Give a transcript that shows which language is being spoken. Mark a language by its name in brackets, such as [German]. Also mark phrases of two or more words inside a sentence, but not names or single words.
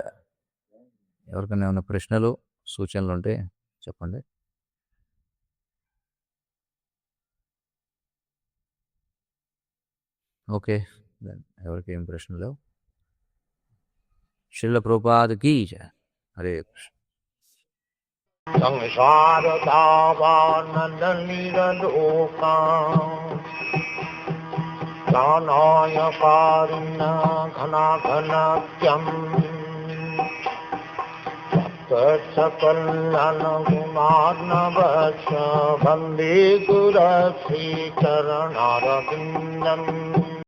[Telugu] ఎవరికైనా ఏమైనా ప్రశ్నలు సూచనలు ఉంటే చెప్పండి. ఓకే, ఎవరికి ఏం ప్రశ్నలు లేవు. శ్రీల ప్రభుపాద కీ జయ. హరే కృష్ణ. [Sanskrit] संसार दावानन निरलोका ज्ञानाय कारुण्य घनाघनत्यं सकलगुणार्णवस्य वन्दे गुरश्रीचरणारविन्दम्।